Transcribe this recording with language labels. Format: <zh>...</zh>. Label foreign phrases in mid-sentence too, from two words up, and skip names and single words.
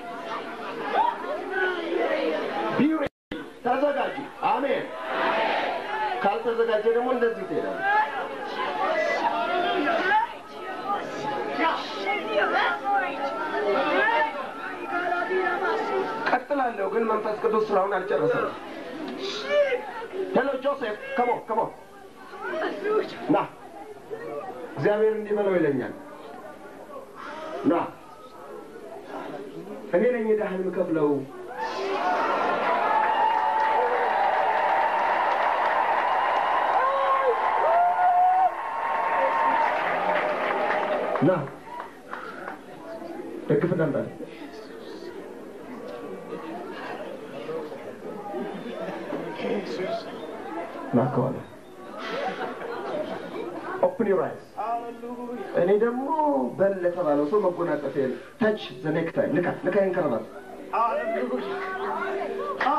<am>ቢዩሪ ተዘጋጁ። አሜን። ካልተዘጋጀ ደግሞ እንደዚህ ትሄዳለህ። ቀጥላለሁ፣ ግን መንፈስ ቅዱስ ስራውን አልጨረሰም። ሄሎ ጆሴፍ፣</am> <en>come on.</en> <am>ና እግዚአብሔር እንዲህ በለው ይለኛል። ና እኔ ነኝ ዕዳህን የምከፍለው። ና ደግፍ እንዳንተ ና ከኋላ</am> <en>open your eyes.</en> <am>እኔ ደግሞ በል ለተባለው ሰው መጎናጸፊያ</am> <en>touch the necktie</en> <am>ልካ ይንከረባል።</am>